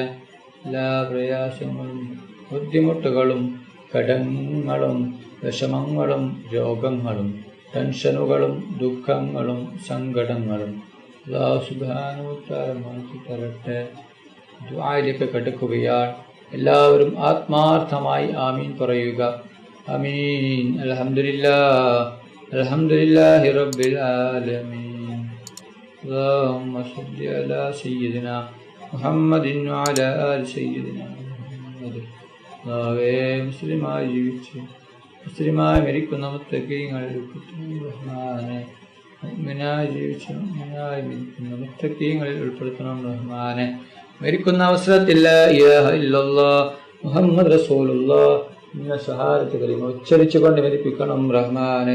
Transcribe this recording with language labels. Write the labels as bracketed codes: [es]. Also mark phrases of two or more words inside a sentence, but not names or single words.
[ml] എല്ലാ പ്രയാസങ്ങളും ബുദ്ധിമുട്ടുകളും കടങ്ങളും വിഷമങ്ങളും രോഗങ്ങളും ടെൻഷനുകളും ദുഃഖങ്ങളും സങ്കടങ്ങളും [ar] الله سبحانه وتعالى [ml] മാറ്റി തരട്ടെ. ദുആയിലേക്ക് കടക്കുകയാണ്. എല്ലാവരും ആത്മാർത്ഥമായി ആമീൻ പറയുക. [ar] آمين. الحمد لله رب العالمين. اللهم صل على سيدنا محمد وعلى آل سيدنا محمد. [ml] മുസ്ലിമായി ജീവിച്ച് മുസ്ലിമായി മരിക്കുന്ന മുത്തഖീങ്ങളിൽ ഉൾപ്പെടുത്തണം റഹ്മാനെ. മുഅ്മിനായി ജീവിച്ച് മുഅ്മിനായി മരിക്കുന്ന മുത്തഖീങ്ങളിൽ ഉൾപ്പെടുത്തണം റഹ്മാനെ. മരിക്കുന്ന അവസരത്തിൽ [ar] لا إله إلا الله محمد رسول الله [ml] എന്ന ഷഹാദത്ത് കലിമ ഉച്ചരിച്ചുകൊണ്ട് മരിപ്പിക്കണം റഹ്മാനെ.